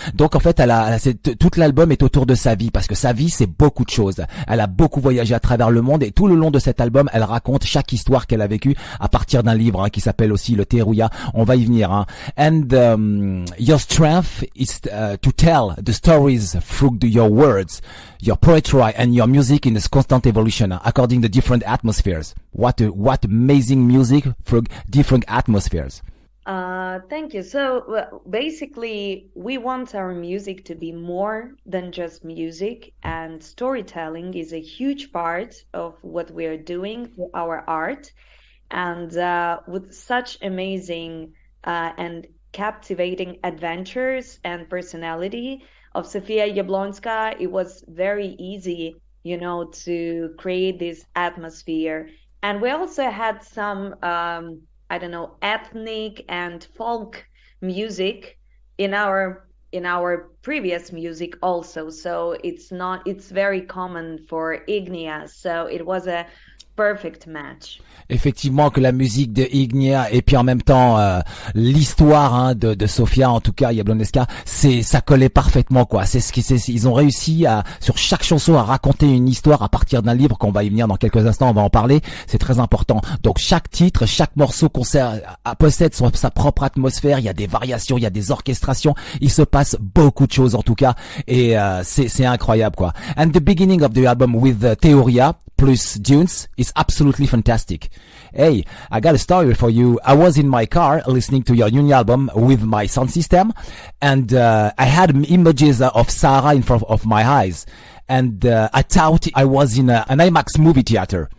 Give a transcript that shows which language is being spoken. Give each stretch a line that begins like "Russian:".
French: Donc en fait, tout l'album est autour de sa vie, parce que sa vie c'est beaucoup de choses. Elle a beaucoup voyagé à travers le monde, et tout le long de cet album, elle raconte chaque histoire qu'elle a vécue à partir d'un livre qui s'appelle aussi le Téoura. On va y venir.
English: And your your strength is to tell the stories through your words, your poetry, and your music in this constant evolution according to different atmospheres. What amazing music through different atmospheres. Thank you. So basically, we want our music to be more than just music, and storytelling is a huge part of what we are doing through our art. And with such amazing and captivating adventures and personality of Sofia Jablonska, it was very easy, to create this atmosphere. And we also had some ethnic and folk music in our previous music also. So it's very common for Ignea. So it was a perfect match.
French: Effectivement, que la musique de Ignea et puis en même temps l'histoire de Sofia, en tout cas Jablonska, ça collait parfaitement quoi. Ils ont réussi sur chaque chanson à raconter une histoire à partir d'un livre qu'on va y venir dans quelques instants, on va en parler. C'est très important. Donc chaque titre, chaque morceau possède sa propre atmosphère. Il y a des variations, il y a des orchestrations. Il se passe beaucoup de choses en tout cas et c'est incroyable quoi.
English: And the beginning of the album with Téoura plus Dunes is absolutely fantastic. Hey, I got a story for you. I was in my car listening to your new album with my sound system, and I had images of Sahara in front of my eyes, and I thought I was in an IMAX movie theater.